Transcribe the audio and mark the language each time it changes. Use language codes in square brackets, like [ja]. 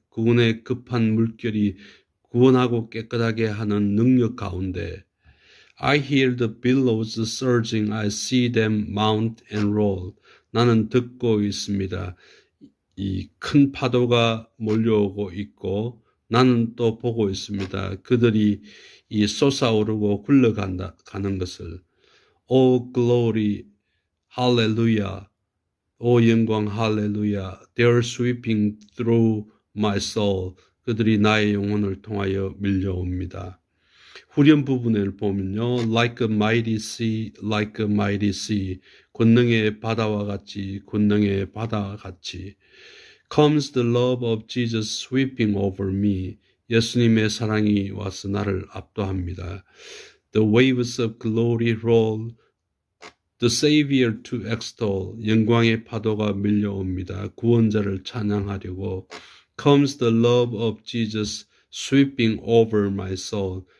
[ko] 구원의 급한 물결이 구원하고 깨끗하게 하는 능력 가운데 [en] I hear the billows surging, I see them mount and roll. [ko] 나는 듣고 있습니다. 이 큰 파도가 몰려오고 있고 나는 또 보고 있습니다. 그들이 이 솟아오르고 굴러가는 것을. [en] O glory, hallelujah. [ko] 오 영광, 할렐루야. [en] They are sweeping through my soul. [ko] 그들이 나의 영혼을 통하여 밀려옵니다. 후렴 부분을 보면요. [en] Like a mighty sea, like a mighty sea. [ko] 권능의 바다와 같이, 권능의 바다와 같이. [en] Comes the love of Jesus sweeping over me. [ko] 예수님의 사랑이 와서 나를 압도합니다. [en] The waves of glory roll. The Savior to extol. [ko] 영광의 파도가 밀려옵니다. 구원자를 찬양하려고. [en] Comes the love of Jesus sweeping over my soul.